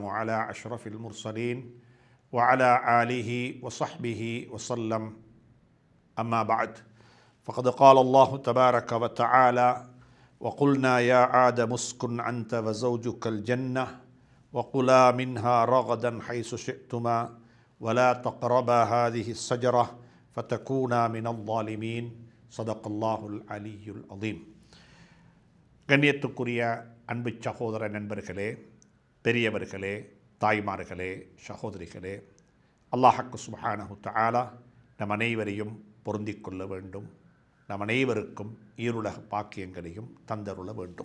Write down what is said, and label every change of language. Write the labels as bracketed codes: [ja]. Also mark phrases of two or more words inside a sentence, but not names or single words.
[ar] على أشرف المرسلين وعلى آله وصحبه وسلم أما بعد فقد قال الله تبارك وتعالى وقلنا يا آدم اسكن أنت وزوجك الجنة وكلا منها رغدا حيث شئتما ولا تقربا هذه الشجرة فتكونا من الظالمين صدق الله العلي العظيم. [ta] கண்ணியத்துக்குரிய அன்பு சகோதர நண்பர்களே, பெரியவர்களே, தாய்மார்களே, சகோதரிகளே, அல்லாஹ்க்கு [ar] سبحانه تعالى [ta] நம் அனைவரையும் பொருந்திக் கொள்ள வேண்டும். நம் அனைவருக்கும் ஈருலக பாக்கியங்களையும் தந்தருள வேண்டும்.